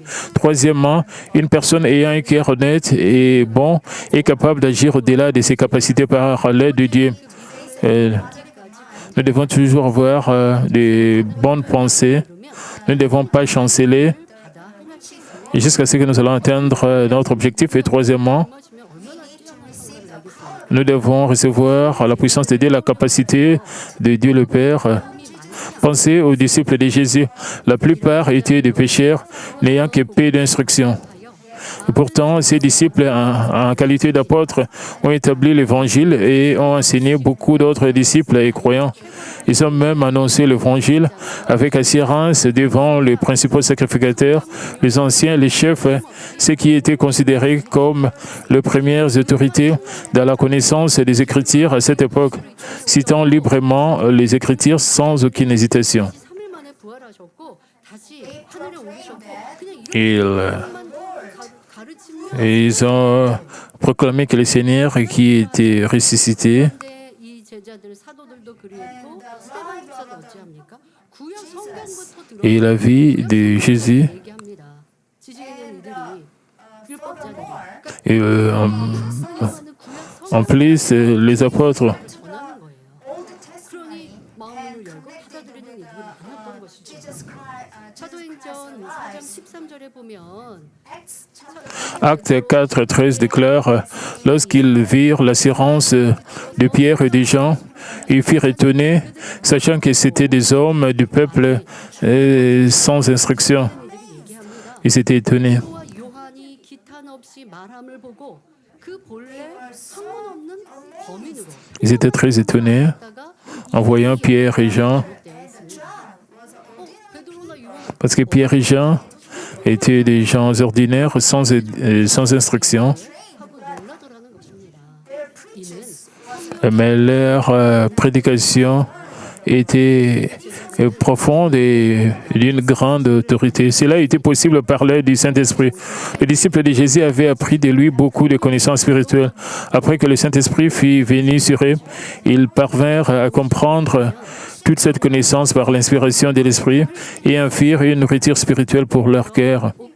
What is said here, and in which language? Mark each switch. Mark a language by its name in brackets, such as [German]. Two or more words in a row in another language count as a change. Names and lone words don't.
[French] Troisièmement, une personne ayant un cœur honnête et bon est capable d'agir au-delà de ses capacités par l'aide de Dieu. Nous devons toujours avoir des bonnes pensées. Nous ne devons pas chanceler jusqu'à ce que nous allons atteindre notre objectif. Et troisièmement, [Korean] 주면 얼마나 뛰어난 생각을 알겠어요. [French] nous devons recevoir la puissance de Dieu, la capacité de Dieu le Père. Pensez aux disciples de Jésus. La plupart étaient des pécheurs, n'ayant que peu d'instruction. Et pourtant, ces disciples, en qualité d'apôtres, ont établi l'Évangile et ont enseigné beaucoup d'autres disciples et croyants. Ils ont même annoncé l'Évangile avec assurance devant les principaux sacrificateurs, les anciens, les chefs, ceux qui étaient considérés comme les premières autorités dans la connaissance des Écritures à cette époque, citant librement les Écritures sans aucune hésitation. [Korean] 3일 만에 부활하셨고 다시 하늘에 오르셨고 그냥 [French] Ils, [Korean] 이런 가르치면 [French] et ils ont proclamé que le Seigneur qui était ressuscité. [Korean] 근데 이 제자들 사도들도 그리했고 스테반 집사도 어찌합니까? 구약 성경부터 [French] Et la vie de Jésus, [Korean] 얘기합니다. 지식 있는 이들이 율법자들이 [French] et en plus, les apôtres, [Korean] 전하는 거예요. 그러니 마음을 열고 받아들이는 이들이 많았던 것이죠. 사도행전 4장 13절에 보면 [French] Acte 4, 13 déclare, lorsqu'ils virent l'assurance de Pierre et des gens, ils furent étonnés, sachant que c'étaient des hommes du peuple sans instruction. [Korean] 이들이 얘기합니다. [French] Ils étaient étonnés. [Korean] 베드로와 요한이 기탄 없이 말함을 보고 그 본래 상관없는 범인으로 [French] Ils étaient très étonnés [Korean] 다가 [French] en voyant Pierre et Jean, [Korean] 베드로나 요한 [French] parce que Pierre et Jean étaient des gens ordinaires sans instruction, [Korean] 하고 놀라더라는 것입니다. 이는 [French] mais leur prédication était profonde et d'une grande autorité. Cela a été possible par l'aide du Saint-Esprit. Les disciples de Jésus avaient appris de lui beaucoup de connaissances spirituelles. Après que le Saint-Esprit fut venu sur eux, ils parvinrent à comprendre toute cette connaissance par l'inspiration de l'Esprit et en firent une nourriture spirituelle pour leur cœur.